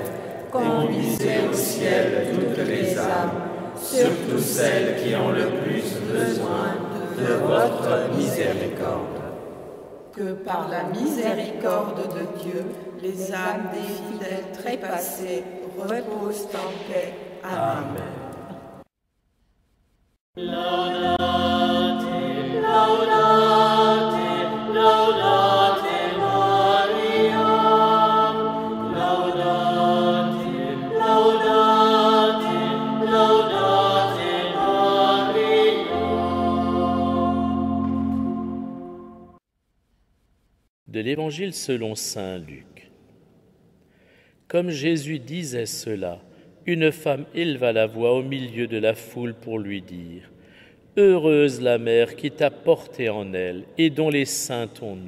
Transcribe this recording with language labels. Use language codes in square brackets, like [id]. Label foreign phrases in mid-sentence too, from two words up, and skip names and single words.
[fr] conduisez au ciel toutes les âmes, surtout celles qui ont le plus besoin de votre miséricorde. Que par la miséricorde de Dieu, les âmes des fidèles trépassés reposent en paix. Amen. [la] Laudate, laudate, laudate Maria. Laudate, laudate, laudate Maria. [fr] De l'Évangile selon saint Luc. Comme Jésus disait cela, une femme éleva la voix au milieu de la foule pour lui dire « Heureuse la mère qui t'a porté en elle et dont les seins t'ont nourri.